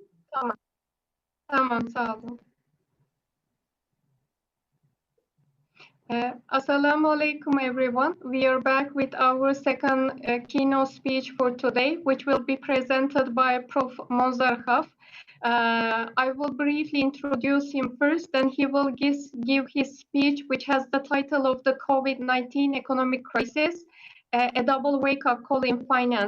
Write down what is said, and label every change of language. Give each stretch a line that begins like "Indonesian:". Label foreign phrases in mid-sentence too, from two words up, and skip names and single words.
Turkish: Tamam. Tamam, sağ olun.
Arabic: السلام عليكم,
English: everyone. We are back with our second keynote speech for today, which will be presented by Prof. Monzar Haf. I will briefly introduce him first, then he will give his speech, which has the title of the COVID-19 economic crisis, a double wake-up call in finance.